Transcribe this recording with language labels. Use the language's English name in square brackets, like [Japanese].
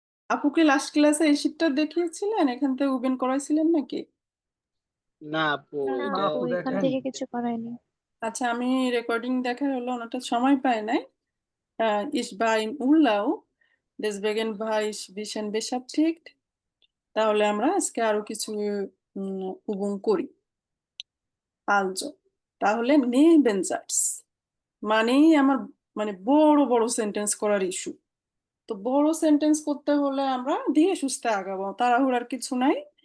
[Bangla] আপুকে লাস্ট ক্লাসে এই শীটটা দেখিয়েছিলেন, এখান থেকে ওপেন করাইছিলেন নাকি? না আপু, না এটা আপু এখান থেকে কিছু করায়নি। আচ্ছা, আমি রেকর্ডিং দেখার হলো ওনাটা সময় পাই নাই। [German] Ich war im Urlaub, deswegen war ich ein bisschen beschäftigt. [Bangla] তাহলে আমরা আজকে আরো কিছু উবুং করি। আলজো, তাহলে নেবেনজার্স মানেই আমার মানে বড় বড় সেন্টেন্স করার ইস্যু। তো বড় সেন্টেন্স করতে হলে আমরা ধীরে সুস্থে আগাবো, তাড়াহুড়ার কিছু নাই।